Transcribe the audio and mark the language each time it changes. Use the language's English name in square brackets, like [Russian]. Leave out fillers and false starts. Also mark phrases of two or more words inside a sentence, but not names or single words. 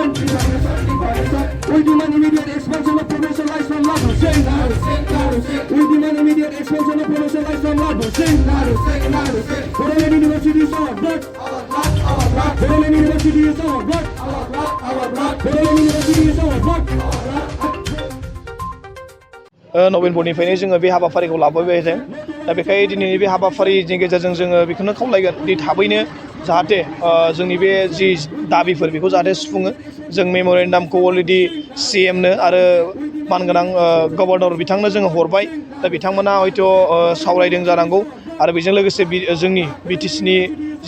[English] We demand immediate expansion of professional from Labo Singh. We demand immediate expansion of professional from Labo Singh. Borolan University is our blood. Borolan University is our blood. Borolan University is our blood. [Bodo] नभेम्बरनिफ्रायनो जोङो बे हाबाफारिखौ लाबोबाय थादों दा बेखाय दिनैनि बे हाबाफारिनि गेजेरजों जोङो बेखौनो खावलायगोन दि थाबैनो जाहाथे जोंनि बे जि दाबिफोर बेखौ जाहाथे सुफुङो जों मेम'रेन्डामखौ अलरेडि CMनो आरो मानगोनां गभर्नर बिथांनो जोङो हरबाय दा बिथांमोना हयथ' सावरायदों जानांगौ आरो बेजों लोगोसे जोंनि BTCनि जे